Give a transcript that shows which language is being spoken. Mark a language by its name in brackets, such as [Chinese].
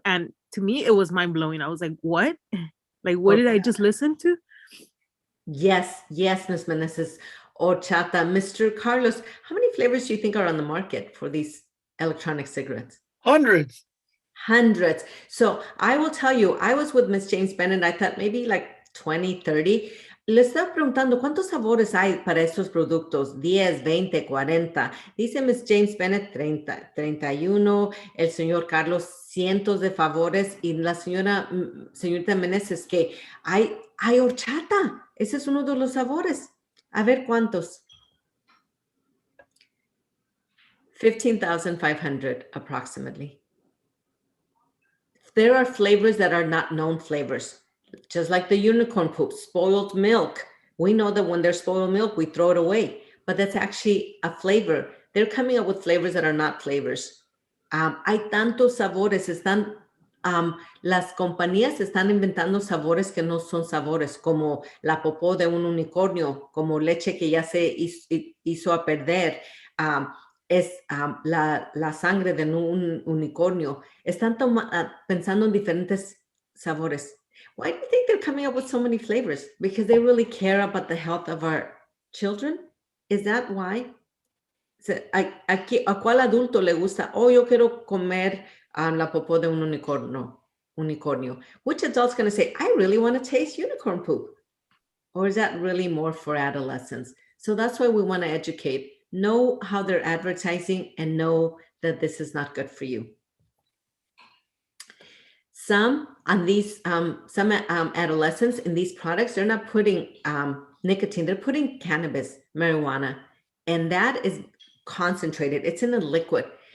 [English] And to me, it was mind blowing. I was like, what? Like, what did I just listen to? Yes, Miss Meneses. Horchata. Mr. Carlos, how many flavors do you think are on the market for these electronic cigarettes? Hundreds. So I will tell you, I was with Miss James Bennett. I thought maybe like 20, 30. [Spanish] Le estaba preguntando cuántos sabores hay para estos productos. 10, 20, 40. Dice Miss James Bennett 30, 31. El señor Carlos cientos de favores. Y la señorita Meneses que hay horchata. Ese es uno de los sabores. A ver cuántos. [English] 15,500 approximately. There are flavors that are not known flavors, just like the unicorn poop, spoiled milk. We know that when there's spoiled milk, we throw it away, but that's actually a flavor. They're coming up with flavors that are not flavors. [Spanish] Hay tantos sabores, las compañías están inventando sabores que no son sabores, como la popó de un unicornio, como leche que ya se hizo a perder. Es la sangre de un unicornio. Están pensando en diferentes sabores. [English] Why do you think they're coming up with so many flavors? Because they really care about the health of our children? Is that why? [Spanish] ¿A cuál adulto le gusta? Oh, yo quiero comer la popó de un unicornio. [English] Which adult's going to say, I really want to taste unicorn poop? Or is that really more for adolescents? So that's why we want to educate. Know how they're advertising and know that this is not good for you. some adolescents in these products, they're not putting nicotine, they're putting cannabis, marijuana, and that is concentrated. It's in a liquid.